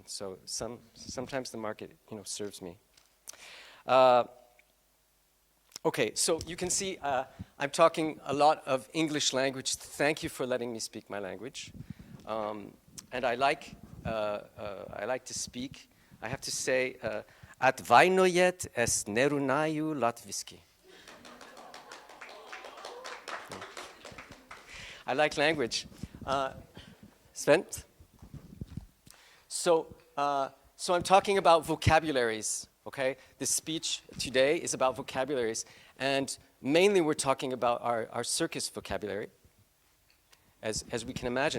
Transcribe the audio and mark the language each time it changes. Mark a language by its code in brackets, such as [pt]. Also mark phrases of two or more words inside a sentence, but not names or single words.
[en] So sometimes the market, serves me. Okay, so you can see I'm talking a lot of English language. Thank you for letting me speak my language. And I like to speak. I have to say, [lv] at vainojet es nerunaju latviski. [en] I like language. Sven? So I'm talking about vocabularies, okay? This speech today is about vocabularies, and mainly we're talking about our circus vocabulary, as we can imagine.